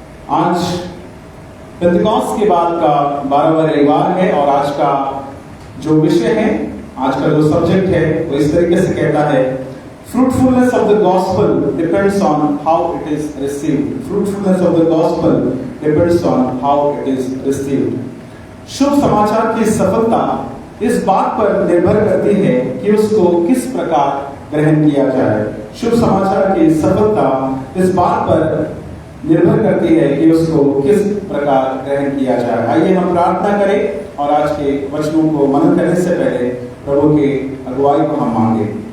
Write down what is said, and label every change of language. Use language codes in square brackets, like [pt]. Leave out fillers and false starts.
[hi] आज पेंतिकोस्त के बाद का 12वां रविवार है और आज का जो विषय है, आज का जो सब्जेक्ट है वो इस तरीके से कहता है, [en] fruitfulness of the gospel depends on how it is received. Fruitfulness of the gospel depends on how it is received. [hi] शुभ समाचार की सफलता इस बात पर निर्भर करती है कि उसको किस प्रकार ग्रहण किया जाए। शुभ समाचार की सफलता इस बात पर निर्भर करती है कि उसको किस प्रकार ग्रहण किया जाए। आइए हम प्रार्थना करें और आज के वचनों को मनन करने से पहले प्रभु की अगुवाई को हम मांगे।